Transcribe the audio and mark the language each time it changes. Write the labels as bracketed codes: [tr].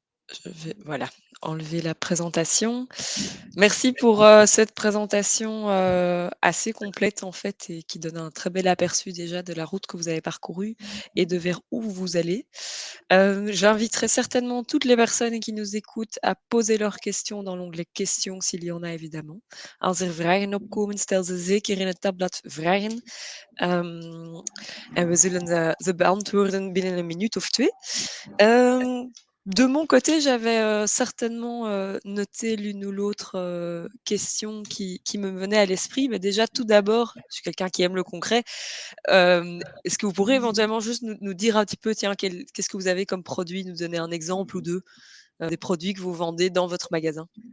[fr] Je vais, voilà, enlever la présentation. Merci pour cette présentation assez complète en fait et qui donne un très bel aperçu déjà de la route que vous avez parcourue et de vers où vous allez. J'inviterai certainement toutes les personnes qui nous écoutent à poser leurs questions dans l'onglet questions s'il y en a évidemment. [nl] Als er vragen opkomen, stel ze zeker in het tabblad vragen. En we zullen ze beantwoorden binnen een minuut of twee. [fr] De mon côté, j'avais certainement noté l'une ou l'autre question qui me venait à l'esprit. Mais déjà, tout d'abord, je suis quelqu'un qui aime le concret. Est-ce que vous pourrez éventuellement juste nous dire un petit peu, tiens, qu'est-ce que vous avez comme produit, nous donner un exemple ou deux des produits que vous vendez dans votre magasin?